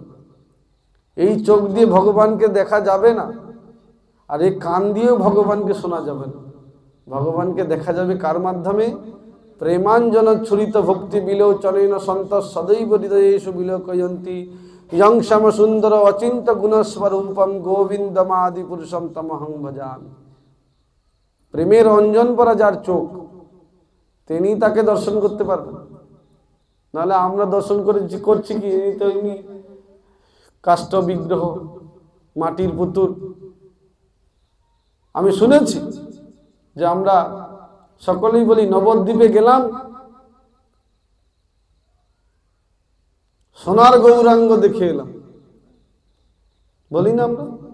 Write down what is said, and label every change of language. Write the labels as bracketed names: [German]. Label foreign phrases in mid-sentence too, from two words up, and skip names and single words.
[Bangla] এই চোখ দিয়ে ভগবানকে দেখা যাবে না, আর এই কান দিয়েও ভগবানকে শোনা যাবে না। ভগবানকে দেখা যাবে কার মাধ্যমে? [Sanskrit] প্রেমাঞ্জন ছুরিত ভক্তি বিলোচনেন সন্ত সদৈব হৃদয়েষু বিলোকয়ন্তি ইয়ং শ্যাম সুন্দর অচিন্ত গুণস্বরূপম গোবিন্দমাদি পুরুষম তমহং ভজামি। [Bangla] প্রেমের অঞ্জন পরা যার চোখ, তিনি তাকে দর্শন করতে পারবেন। নাহলে আমরা দর্শন করছি কি? তো এমনি কাষ্ঠ বিগ্রহ, মাটির পুতুল। আমি শুনেছি যে আমরা সকলেই বলি নবদ্বীপে গেলাম, সোনার গৌরাঙ্গ দেখে এলাম, বলি না আমরা?